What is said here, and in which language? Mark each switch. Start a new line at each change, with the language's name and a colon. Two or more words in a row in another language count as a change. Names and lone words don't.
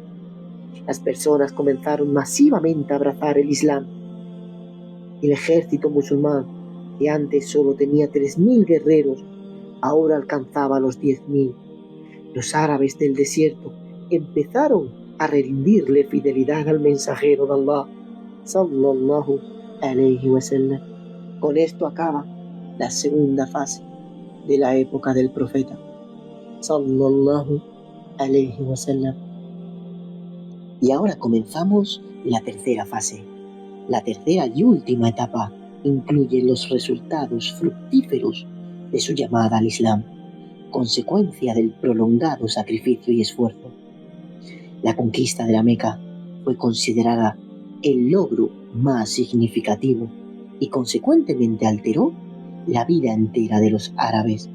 Spanish: Las personas comenzaron masivamente a abrazar el Islam. El ejército musulmán, que antes solo tenía 3.000 guerreros, ahora alcanzaba los 10.000. Los árabes del desierto empezaron a rendirle fidelidad al mensajero de Allah
Arabic: sallallahu alayhi wa sallam.
Spanish: Con esto acaba la segunda fase de la época del profeta
Arabic: sallallahu alayhi wa sallam.
Spanish: Y ahora comenzamos la tercera fase, la tercera y última etapa incluye los resultados fructíferos de su llamada al Islam, consecuencia del prolongado sacrificio y esfuerzo. La conquista de la Meca fue considerada el logro más significativo y consecuentemente alteró la vida entera de los árabes.